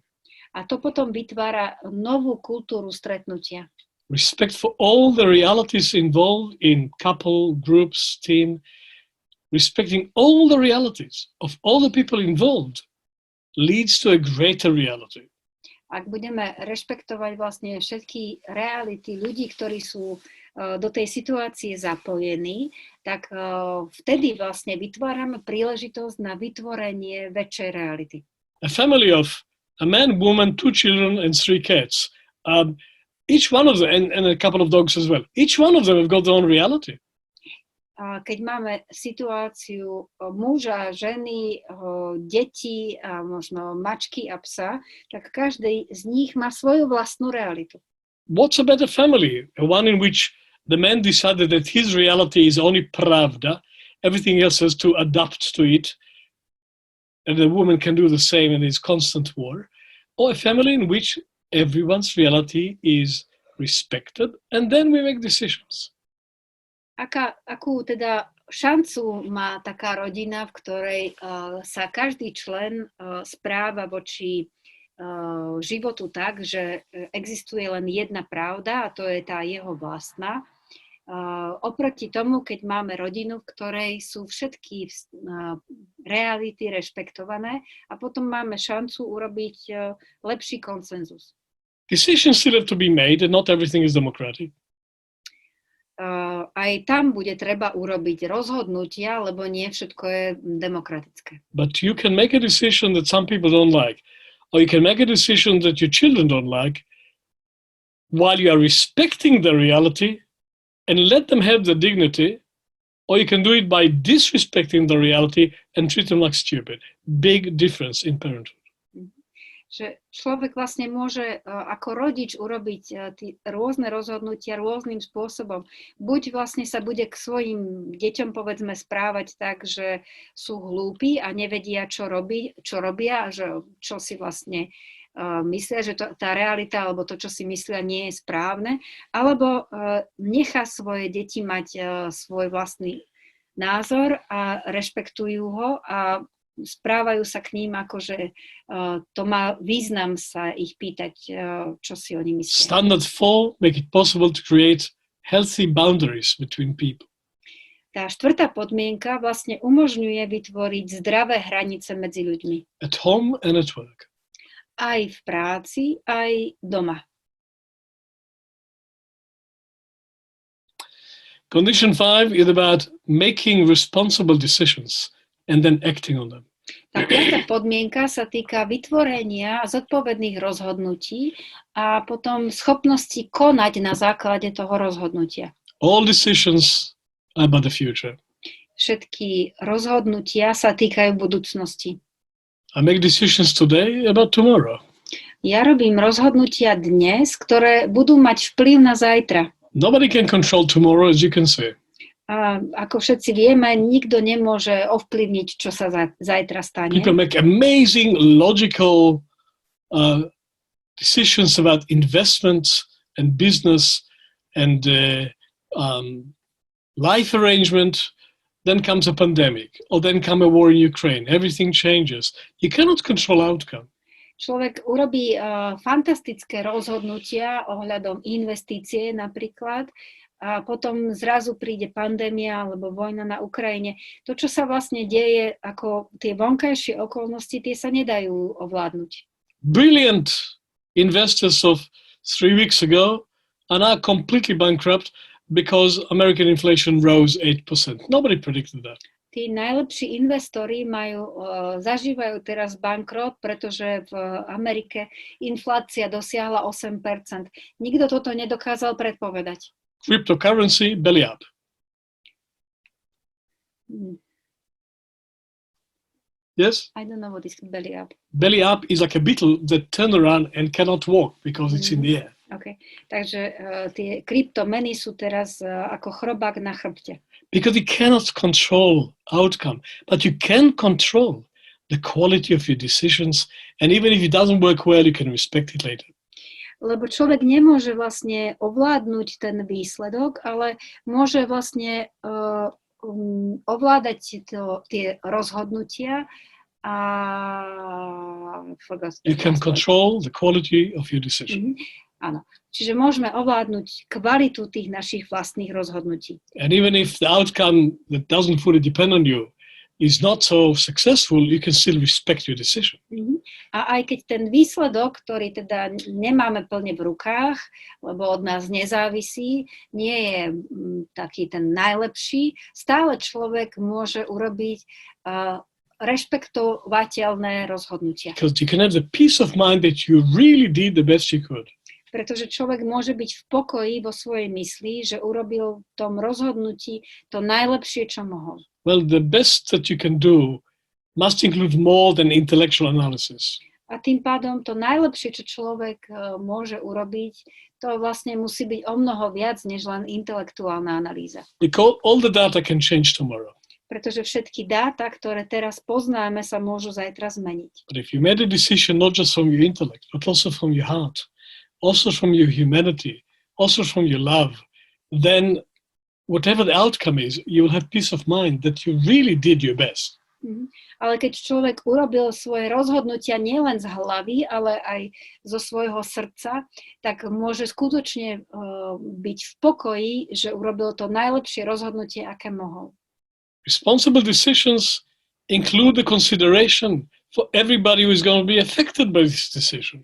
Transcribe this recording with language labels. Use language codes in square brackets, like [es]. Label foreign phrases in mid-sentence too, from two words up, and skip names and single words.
[sk] A to potom vytvára novú kultúru stretnutia. [en] Respect for all the realities involved in couple, groups, team. Respecting all the realities of all the people involved leads to a greater reality. [sk] Ak budeme rešpektovať vlastne všetky reality ľudí, ktorí sú do tej situácie zapojení, tak vtedy vlastne vytvárame príležitosť na vytvorenie väčšej reality. [en] A family of a man, woman, 2 children and 3 cats. Each one of them, and a couple of dogs as well, each one of them have got their own reality. [sk] Keď máme situáciu muža, ženy, deti a možno mačky a psa, tak každý z nich má svoju vlastnú realitu. [en] What's a better family? One in which the man decided that his reality is only pravda, everything else has to adapt to it, and the woman can do the same and it's constant war. Or a family in which everyone's reality is respected and then we make decisions. [sk] Akú teda šancu má taká rodina, v ktorej sa každý člen správa voči životu tak, že existuje len jedna pravda a to je tá jeho vlastná. Oproti tomu, keď máme rodinu, v ktorej sú všetky reality rešpektované a potom máme šancu urobiť lepší konsenzus. [en] Decisions still have to be made and not everything is democratic. [sk] Aj tam bude treba urobiť rozhodnutia, lebo nie všetko je demokratické. [en] But you can make a decision that some people don't like, or you can make a decision that your children don't like, while you are respecting the reality and let them have the dignity, or you can do it by disrespecting the reality and treat them like stupid. Big difference in parenthood. [sk] Že človek vlastne môže ako rodič urobiť rôzne rozhodnutia rôznym spôsobom. Buď vlastne sa bude k svojim deťom povedzme správať tak, že sú hlúpi a nevedia, čo robia, čo si vlastne myslia, že tá realita alebo to, čo si myslia, nie je správne, alebo nechá svoje deti mať svoj vlastný názor a rešpektujú ho a správajú sa k ním ako, že to má význam sa ich pýtať, čo si oni myslia. [en] Standard 4 make it possible to create healthy boundaries between people. [sk] Tá štvrtá podmienka vlastne umožňuje vytvoriť zdravé hranice medzi ľuďmi. [en] At home and at work. [sk] Aj v práci, aj doma. [en] Condition 5 is about making responsible decisions and then acting on them. [sk] Tá piatá podmienka sa týka vytvorenia zodpovedných rozhodnutí a potom schopnosti konať na základe toho rozhodnutia. [en] All decisions are about the future. [sk] Všetky rozhodnutia sa týkajú budúcnosti. [en] I make decisions today about tomorrow. [sk] Ja robím rozhodnutia dnes, ktoré budú mať vplyv na zajtra. [en] Nobody can control tomorrow, as you can see. [sk] A ako všetci vieme, nikto nemôže ovplyvniť, čo sa zajtra stane. [en] People make amazing logical decisions about investments and business and life arrangement. Then comes a pandemic, or then comes a war in Ukraine. Everything changes. You cannot control outcome. [sk] Človek urobí fantastické rozhodnutia ohľadom investície napríklad a potom zrazu príde pandémia alebo vojna na Ukrajine. To, čo sa vlastne deje, ako tie vonkajšie okolnosti, tie sa nedajú ovládnuť. [en] Brilliant investors of 3 weeks ago are now completely bankrupt because American inflation rose 8%. Nobody predicted that. [sk] Tí najlepší investori zažívajú teraz bankrot, pretože v Amerike inflácia dosiahla 8%. Nikto toto nedokázal predpovedať. [en] Cryptocurrency, belly up. Yes? I don't know what is belly up. Belly up is like a beetle that turns around and cannot walk because it's in the air. Okay. [sk] Takže tie kryptomeny sú teraz ako chrobák na chrbte. [en] Because you cannot control outcome, but you can control the quality of your decisions, and even if it doesn't work well, you can respect it later. [sk] Lebo človek nemôže vlastne ovládnuť ten výsledok, ale môže vlastne ovládať tie rozhodnutia a [en] you can control the quality of your decision. [sk] Áno. Čiže môžeme ovládnuť kvalitu tých našich vlastných rozhodnutí. [en] And even if the outcome that doesn't fully depend on you is not so successful, you can still respect your decision. [sk] A aj keď ten výsledok, ktorý teda nemáme plne v rukách, lebo od nás nezávisí, nie je taký ten najlepší, stále človek môže urobiť rešpektovateľné rozhodnutia. [en] Because you can have the peace of mind that you really did the best you could. [sk] Pretože človek môže byť v pokoji vo svojej mysli, že urobil v tom rozhodnutí to najlepšie, čo mohol. [en] Well, the best that you can do must include more than intellectual analysis. [sk] A tým pádom to najlepšie, čo človek môže urobiť, to vlastne musí byť o mnoho viac, než len intelektuálna analýza. [en] Because all the data can change tomorrow. [sk] Pretože všetky dáta, ktoré teraz poznáme, sa môžu zajtra zmeniť. [en] But if you made a decision not just from your intellect, but also from your heart, also from your humanity, also from your love, then whatever the outcome is, you will have peace of mind that you really did your best. [sk] Ale keď človek urobil svoje rozhodnutia nielen z hlavy, ale aj zo svojho srdca, tak môže skutočne byť v pokoji, že urobil to najlepšie rozhodnutie, aké mohol. [en] Responsible decisions include the consideration for everybody who is going to be affected by this decision.